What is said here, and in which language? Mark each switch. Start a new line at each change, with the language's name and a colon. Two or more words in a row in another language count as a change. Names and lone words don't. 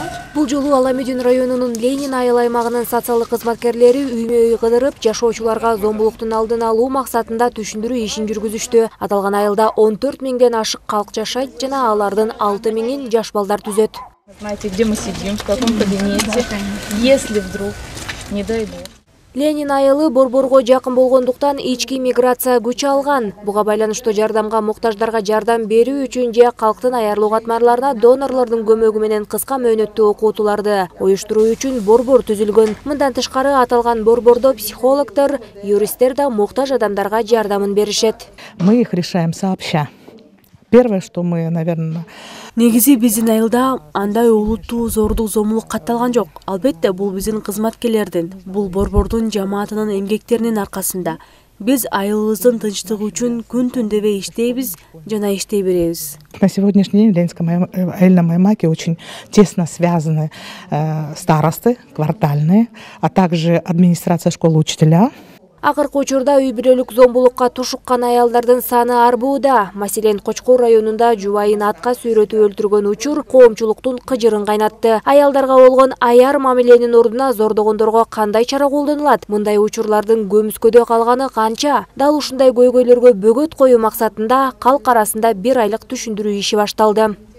Kyrgyz: Бул жолу Аламедин районунун Ленин айыл аймагынын социалдык кызматкерлери үймө-үй кыдырып, жашоочуларга зомбулуктун алдын алуу максатында түшүндүрүү ишин жүргүзүштү. Аталган айылда 14 миңден ашык калк жашайт жана алардын 6 миңин жаш балдар түзөт.
Russian: Знаете, где мы сидим, в каком кабинете, если вдруг, не дай бог.
Kyrgyz: Ленин айылы борборго жакын болгондуктан ички миграция күч алган. Буга байланыштуу жардамга муктаждарга жардам берүү үчүн же калктын аярлоо катмарларына донорлордун көмөгү менен кыска мөөнөттүү окутууларды уюштуруу үчүн борбор түзүлгөн. Мындан тышкары аталган борбордо психологдор, юристтер да муктаж адамдарга жардамын беришет.
Russian: Мы их решаем сообща. Первое, что мы, наверное...
Kyrgyz: Негизи биздин айылда андай улуттуу зордук зомбулук катталган жок. Албетте бул биздин кызматкерлердин, бул борбордун жамаатынын эмгектеринин аркасында. Биз айылыбыздын тынчтыгы үчүн күн-түн дебей иштейбиз жана иштей беребиз.
Russian: На сегодняшний день в Ленинском айылном аймаке очень тесно связаны старосты квартальные, а также администрация школы, учителя.
Kyrgyz: Акыркы учурда үй бүлөлүк зомбулукка тушуккан аялдардын саны арбууда. Маселен, Кочкор районунда жубайын атка сүйрөтүп өлтүргөн учур коомчулуктун кыжырын кайнатты. Аялдарга болгон аяр мамиленин ордуна зордогондорго кандай чара колдонулат? Мындай учурлардын көмүскөдө калганы канча? Дал ушундай көйгөйлөргө бөгөт коюу максатында калк арасында 1 айлык түшүндүрүү иши башталды.